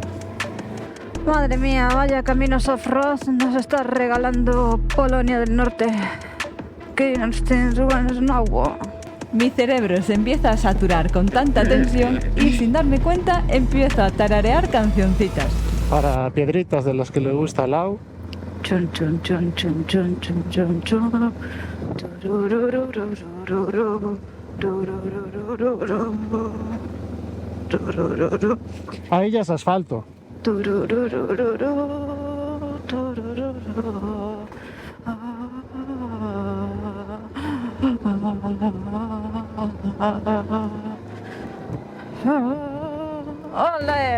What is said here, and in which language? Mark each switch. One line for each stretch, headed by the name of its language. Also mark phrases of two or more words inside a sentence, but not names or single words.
Spanish: Madre mía, vaya caminos off-road nos está regalando Polonia del Norte. Que nos tienen agua. Mi cerebro se empieza a saturar con tanta tensión y sin darme cuenta empiezo a tararear cancioncitas. Para piedritas de las que le gusta al Lau. Chun chun chun chun chun chun chun chun. Tururururururu. Turururururu. Turururu. Ahí ya es asfalto. Turururururu. Turururu. ¡Ole!